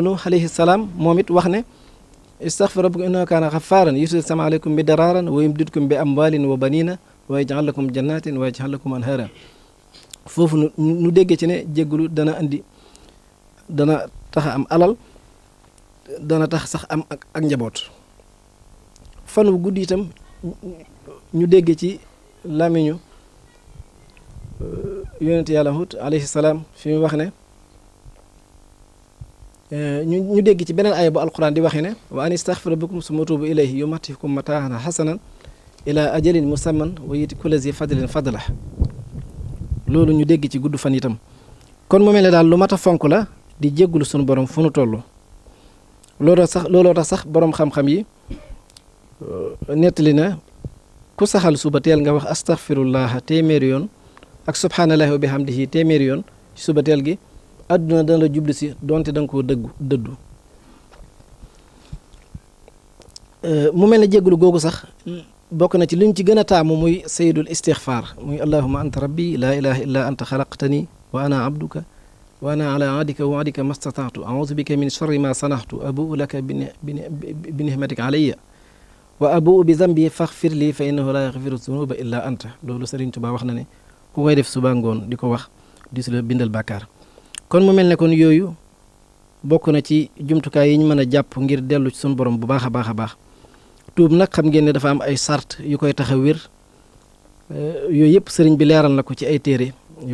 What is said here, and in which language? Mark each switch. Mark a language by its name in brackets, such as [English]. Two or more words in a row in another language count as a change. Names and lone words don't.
[Wolof] nu [Arabic] عليه السلام [Wolof] moom it wax ne [Arabic] استغفروا ربكم إنه كان غفارا يرسل السماء عليكم مدرارا ويمددكم بأموال وبنين ويجعل لكم جنات ويجعل لكم أنهارا [Wolof] foofu nu déggee ci ne jéggulu dana tax am alal dana tax sax am ak njaboot fan wu guddi itam ñu dégg ci làmmiñu yonente yàlla Huud [Arabic] عليه السلام [Wolof] fi mu wax ne ñu dégg ci beneen aaya bu alquran di waxe ne [Arabic] وأن استغفروا ربكم ثم توبوا إليه يمتعكم متاعا حسنا إلى أجل مسمى ويؤت كل ذي فضل فضله [Wolof] loolu ñu dégg ci gudd fan itam kon mu mel ne daal lu mat a fonk la di jéggulu sunu borom fu nu toll looloo tax sax borom xam-xam yi nettali na ku saxal suba teel nga wax astaghfirullah téeméeri yoon ak [Arabic] سبحان الله وبحمده [Wolof] téeméeri yoon ci suba teel gi àdduna dana la jublu si donte da nga koo dëddu mu mel ne jéggulu googu sax bokk na ci luñ ci gën a taamu muy [Arabic] سيد الاستغفار muy اللهم أنت ربي لا إله إلا أنت خلقتني وأنا عبدك وأنا على عهدك ووعدك ما استطعت أعوذ بك من شر ما صنعت أبوء لك بنعمتك علي وأبوء بذنبي فاغفر لي فإنه لا يغفر الذنوب إلا أنت [Wolof] loolu Sëriñ Tuubaa wax na ne ku koy def suba ngoon di ko wax di su la bindal bàkkaar kon mu mel ne kon yooyu bokk na ci jumtukaay yi ñu mën a jàpp ngir dellu ci sunu borom bu baax a baax a baax tuub nag xam ngeen ne dafa am ay sart yu koy tax a wér yooyu yëpp sëriñ bi leeral na ko ci ay téere yu